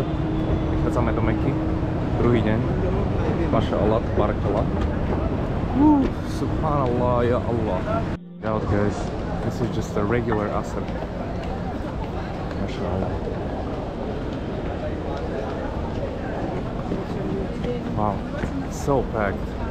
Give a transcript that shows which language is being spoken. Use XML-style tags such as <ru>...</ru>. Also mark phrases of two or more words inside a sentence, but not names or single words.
<sk>Vychádzame do Meky. Druhý deň.</sk> <ar>ما شاء الله بارك الله. سبحان الله يا الله.</ar> <en>Out guys, this is just a regular Asr.</en> <ar>ما شاء الله.</ar> <en>Wow, so packed.</en>